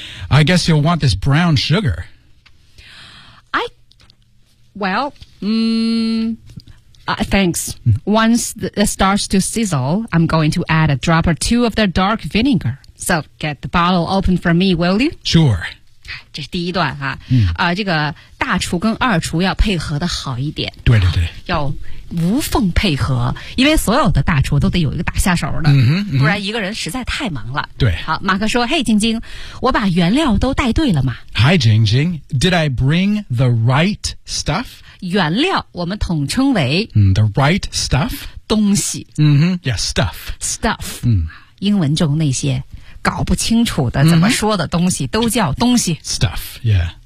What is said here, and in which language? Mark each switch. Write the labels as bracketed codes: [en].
[en] I guess you'll want this brown sugar. Thanks. Once it starts to sizzle, I'm going to add a drop or two of the dark vinegar. So get the bottle open for me, will you? Sure. [zh] 这是第一段哈、嗯、这个大厨跟二厨要配合的好一点对对对、啊、要无缝配合因为所有的大厨都得有一个大下手的、嗯嗯、不然一个人实在太忙了对好马克说嘿晶晶我把原料都带对了吗 [en] Hi, Jing Jing, did I bring the right stuff? [zh] 原料我们统称为、 [en] 嗯、the right stuff? [zh] 东西、 [en] 嗯、yeah, stuff. Stuff,、嗯、 [zh] 英文中那些。搞不清楚的怎么说的东西、mm-hmm. 都叫东西 [en] Stuff, yeah